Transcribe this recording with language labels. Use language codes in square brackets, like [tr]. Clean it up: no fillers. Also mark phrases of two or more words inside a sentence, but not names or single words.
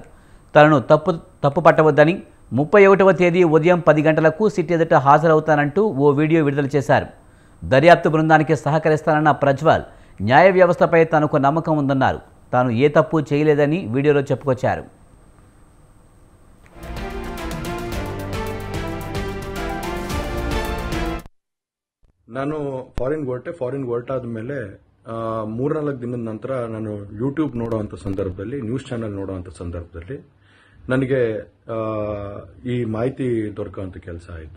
[te] తనను తప్పు పట్టవద్దని, 31వ తేదీ ఉదయం 10 గంటలకు సిట్ ఎదుట హాజరవుతానంటూ ఓ వీడియో విడుదల చేశారు. దర్యాప్తు బృందానికి సహకరిస్తానన్న ప్రజ్వల్ న్యాయ వ్యవస్థపై తనకు నమ్మకం ఉందన్నారు. తాను ఏ తప్పు చేయలేదని వీడియోలో చెప్పుకొచ్చారు. [kn] ನಾನು ಫಾರಿನ್ ಹೊರಟಾದ ಮೇಲೆ 3-4 ದಿನದ ನಂತರ ನಾನು ಯೂಟ್ಯೂಬ್ ನೋಡುವಂಥ ಸಂದರ್ಭದಲ್ಲಿ, ನ್ಯೂಸ್ ಚಾನೆಲ್ ನೋಡುವಂಥ ಸಂದರ್ಭದಲ್ಲಿ ನನಗೆ ಈ ಮಾಹಿತಿ ದೊರಕುವಂಥ ಕೆಲಸ ಆಯಿತು.